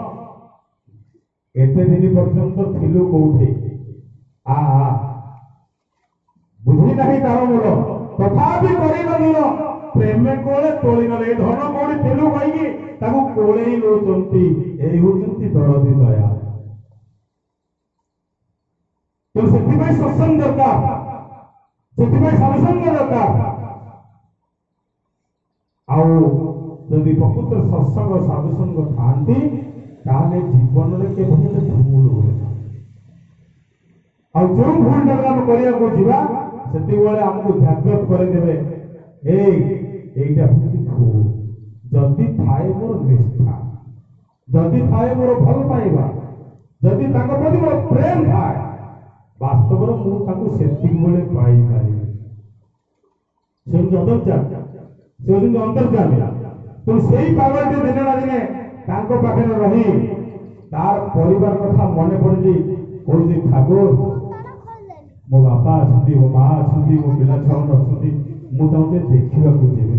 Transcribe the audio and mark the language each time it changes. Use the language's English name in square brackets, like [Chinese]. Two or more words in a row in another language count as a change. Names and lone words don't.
[Odia] ଏତେ ଦିନ ପର୍ଯ୍ୟନ୍ତ ଥିଲୁ କୋଉଠି ଆ ବୁଝି ନାହିଁ ତାର ମୂଳ ତଥାପି କରିନ ଦୂର ପ୍ରେମେ କୋଳେ ତୋଳି ନେଲେ ଏ ଧନ କୋଉଠି ଥିଲୁ କହିକି ତାକୁ କୋଳେଇ ନେଉଛନ୍ତି ଏଇ ହଉଛନ୍ତି ଦରଦୀ ଦୟା ତେଣୁ ସେଥିପାଇଁ ସତ୍ସଙ୍ଗ ଦରକାର ସେଥିପାଇଁ ସାଧୁସଙ୍ଗ ଦରକାର ଆଉ ଯଦି ପ୍ରକୃତ ସତ୍ସଙ୍ଗ ସାଧୁସଙ୍ଗ ଥାଆନ୍ତି ତାହେଲେ ଜୀବନରେ କେବେ ଭୁଲ ହୁଏ ଆଉ ଯୋଉ ଭୁଲଟାକୁ ଆମେ କରିବାକୁ ଯିବା ସେତିକିବେଳେ ଆମକୁ ଜାଗ୍ରତ କରିଦେବେ [Bangla] এইটা হচ্ছে ভুল [Odia] যদি ଥାଏ ମୋର ନିଷ୍ଠା ଯଦି ଥାଏ ମୋର ଭଲ ପାଇବା ଯଦି ତାଙ୍କ ପ୍ରତି ମୋର ପ୍ରେମ ଥାଏ ବାସ୍ତବରେ ମୁଁ ତାଙ୍କୁ ସେତିକି ବେଳେ ପାଇପାରିବି ସେ ହେଉଛି ଅନ୍ତର୍ଯାମୀ, ସେ ହେଉଛନ୍ତି ଅନ୍ତର୍ଯାମୀ। ତେଣୁ ସେଇ ପାଗଳଟି ଦିନେ ନା ଦିନେ ତାଙ୍କ ପାଖରେ ରହି ତାର ପରିବାର କଥା ମନେ ପଡୁଛି, କହୁଛି ଠାକୁର ମୋ ବାପା ଅଛନ୍ତି, ମୋ ମା ଅଛନ୍ତି, ମୋ ପିଲା ଛୁଆମାନେ ଅଛନ୍ତି, ମୁଁ ତାଙ୍କୁ ଟିକେ ଦେଖିବାକୁ ଯିବି।